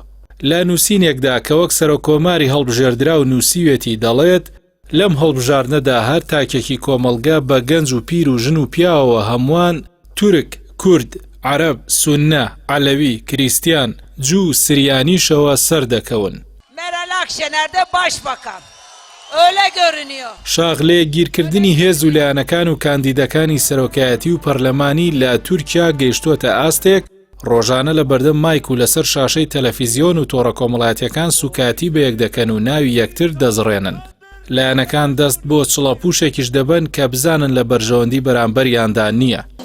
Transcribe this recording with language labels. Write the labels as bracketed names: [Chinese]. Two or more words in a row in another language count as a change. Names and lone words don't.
[Central Kurdish] لە نووسینێکدا کە وەک سەرۆکۆماری هەڵبژێردرا و نووسیوێتی دەڵێت لەم هەڵبژاردنەدا هەر تاکێکی کۆمەڵگە بە گەنج و پیر و ژن و پیاوەوە هەمووان تورک، کورد، عەرەب، سوننە، عەلەوی، کریستیان، جوو سریانیشەوە سەر دەکەون. [Turkish] Meral Akşener'de başbakan. Öyle görünüyor. [Central Kurdish] شاغلێ گیرکردنی هێز و لایەنەکان و کاندیدەکانی سەرۆکایەتی و پەرلەمانی لە تورکیا گەیشتووەتە ئاستێک ڕۆژانە لە بەردەم مایک و لەسەر شاشەی تەلەڤیزیۆن و تۆڕە کۆمەڵایەتیەکان سوکاتی بەیەک دەکەن و ناوی یەکتر دەزڕێنن. لایەنەکان دەست بۆ چڵەپوشێکیش دەبن کە بزانن لە بەرژەوەندی بەرامبەریاندا نییە.